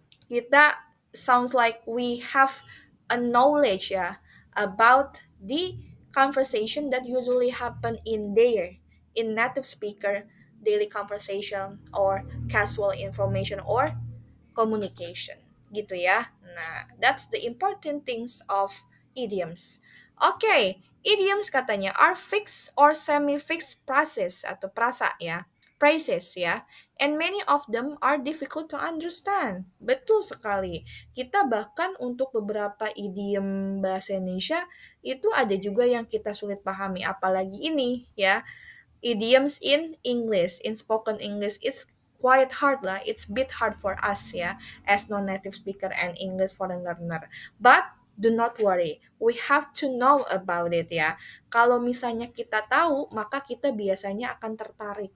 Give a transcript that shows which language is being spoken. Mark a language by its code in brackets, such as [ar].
[en] Kita sounds like we have a knowledge ya about the conversation that usually happen in native speaker daily conversation or casual information or communication gitu ya. Nah, that's the important things of idioms. Oke, idioms katanya are fixed or semi-fixed phrases [id] atau prasa ya. [en] Phrases ya. And many of them are difficult to understand. [id] Betul sekali. Kita bahkan untuk beberapa idiom bahasa Indonesia itu ada juga yang kita sulit pahami apalagi ini ya [en] idioms in English, in spoken English, it's quite hard [id] lah. [en] It's a bit hard for us ya, as non-native speaker and English foreign learner. But do not worry, we have to know about it ya. [id] Kalau misalnya kita tahu, maka kita biasanya akan tertarik.